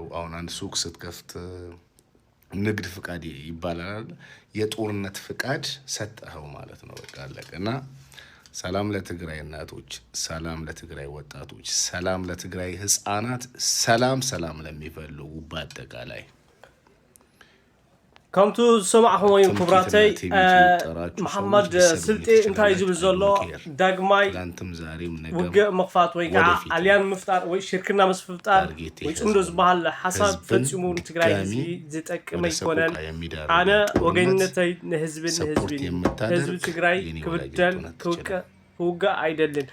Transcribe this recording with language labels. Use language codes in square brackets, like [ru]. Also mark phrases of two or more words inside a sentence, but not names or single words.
[am] አሁን አንድ ሱቅ ስትከፍት ንግድ ፍቃድ ይባላል። የጦርነት ፍቃድ ሰጠኸው ማለት ነው። በቃ አለቀና ሰላም ለትግራይ እናቶች፣ ሰላም ለትግራይ ወጣቶች፣ ሰላም ለትግራይ ህፃናት፣ ሰላም ለሚፈልጉ በአጠቃላይ [ti] ከምቱ ሰማዕኹም ወይም ክብራተይ መሐመድ ስልጤ እንታይ ዝብል ዘሎ ዳግማይ ውግእ ምኽፋት ወይ ከዓ ኣልያን ምፍጣር ወይ ሽርክና ምስ ፍጣር ወይ ጽምዶ ዝበሃል ሓሳብ ፈጺሙ ንትግራይ ህዝቢ ዝጠቅም ኣይኮነን። ኣነ ወገንነተይ ንህዝብን ህዝቢ ትግራይ ክብደል ክውጋእ ኣይደልን።